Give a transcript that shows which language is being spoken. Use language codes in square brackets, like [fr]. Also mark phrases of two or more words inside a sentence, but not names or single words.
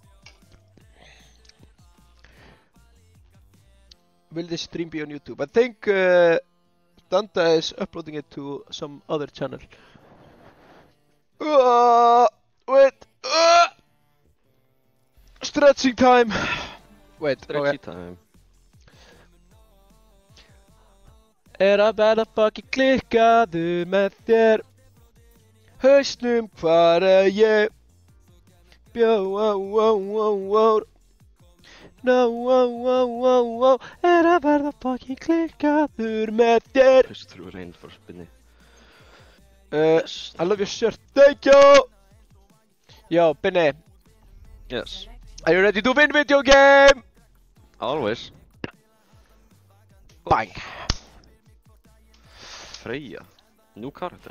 [en] Will this stream be on YouTube? I think Danta is uploading it to some other channel. Wait. Stretching time. Wait, Stretchy okay. time. [is] Að verða fucking klikkaður með þér. Hausnum hvar ég bjó, no, að verða fucking klikkaður með þér. [en] Push through rain for spinny. I love your shirt, thank you. Yo, Binny, Yes. are you ready to win video game? Always. Bang. Freyja. New character.